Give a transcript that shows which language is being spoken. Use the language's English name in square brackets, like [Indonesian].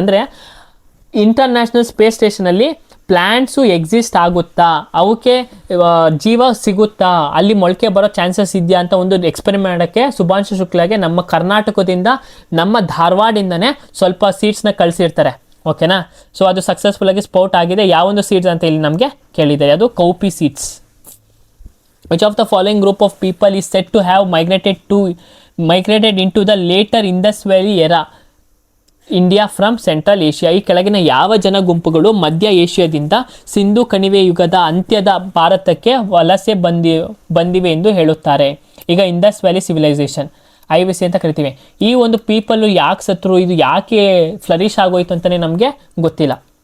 [Kannada] ಅಂದರೆ international space ಸ್ಟೇಷನಲ್ಲಿ plants exist ಆಗುತ್ತಾ, ಅವಕ್ಕೆ ಜೀವ ಸಿಗುತ್ತಾ, ಅಲ್ಲಿ ಮೊಳಕೆ ಬರೋ ಚಾನ್ಸಸ್ ಇದೆಯಾ ಅಂತ ಒಂದು ಎಕ್ಸ್ಪೆರಿಮೆಂಟ್ ಮಾಡೋಕ್ಕೆ ಶುಭಾಂಶು ಶುಕ್ಲಾಗೆ ನಮ್ಮ ಕರ್ನಾಟಕದಿಂದ, ನಮ್ಮ ಧಾರವಾಡಿಂದನೇ ಸ್ವಲ್ಪ ಸೀಡ್ಸ್ನ ಕಳಿಸಿರ್ತಾರೆ. ಓಕೆನಾ? ಸೊ ಅದು ಸಕ್ಸಸ್ಫುಲ್ಲಾಗಿ ಸ್ಪೌಟ್ ಆಗಿದೆ. ಯಾವೊಂದು ಸೀಡ್ಸ್ ಅಂತ ಇಲ್ಲಿ ನಮಗೆ ಕೇಳಿದ್ದಾರೆ, ಅದು cowpea seeds. [English] Which of the following group of people is said to have migrated into the later Indus Valley era India from central Asia? [Kannada] ಈ ಕೆಳಗಿನ ಯಾವ ಜನ ಗುಂಪುಗಳು ಮಧ್ಯ ಏಷ್ಯಾದಿಂದ ಸಿಂಧು ಕಣಿವೆ ಯುಗದ ಅಂತ್ಯದ ಭಾರತಕ್ಕೆ ವಲಸೆ ಬಂದಿವೆ ಎಂದು ಹೇಳುತ್ತಾರೆ? ಈಗ ಇಂಡಸ್ ವ್ಯಾಲಿ ಸಿವಿಲೈಸೇಷನ್, IVC ಅಂತ ಕರಿತೀವಿ. ಈ ಒಂದು ಪೀಪಲ್ಲು ಯಾಕೆ ಸತ್ರು, ಇದು ಯಾಕೆ ಫ್ಲರಿಶ್ ಆಗೋಯ್ತು ಅಂತಲೇ ನಮಗೆ ಗೊತ್ತಿಲ್ಲ.